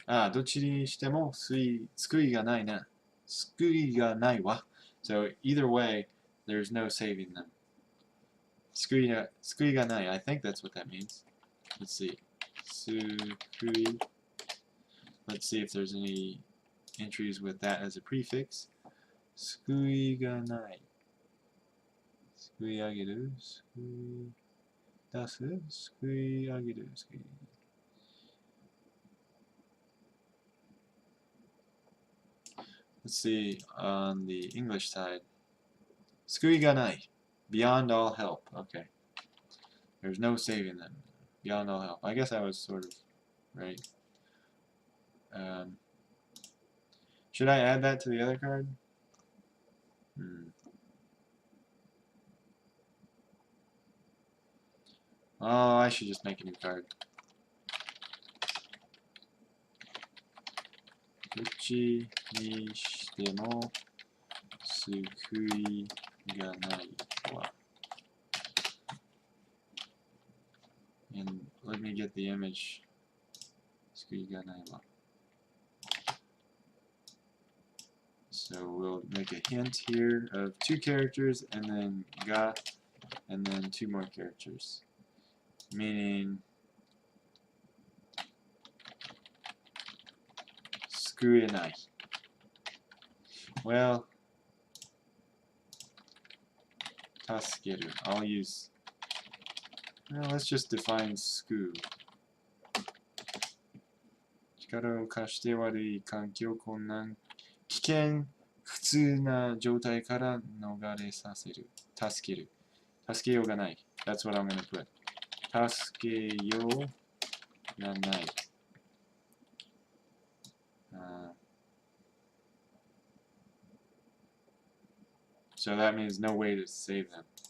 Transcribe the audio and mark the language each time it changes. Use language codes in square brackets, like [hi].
[ja] どっちにしても救いがないな。救いがないわ. [en] So either way, there's no saving them. [ja] 救いがない. [en] I think that's what that means. Let's see. 救い. Let's see if there's any entries with that as a prefix. [ja] 救いがない.救い上げる. 救い出す.救い上げる. [en] 救い Let's see on the English side. 救いがない.Beyond all help. Okay. There's no saving them. Beyond all help. I guess I was sort of right. Should I add that to the other card? Oh, I should just make a new card. [ja] どっちにしても救いがないわ. [en] And let me get the image. [ja] 救いがないわ. [en] So we'll make a hint here of 2 characters and then ga and then 2 more characters. Meaning 救えない. Well, 助ける.I'll use. Well, let's just define 救う. [ja] 力を貸して悪い環境困難危険普通な状態から逃れさせる。助ける。助けようがない. [en] That's what I'm going to put. [ja] 助けようがない. [en] So that means no way to save them.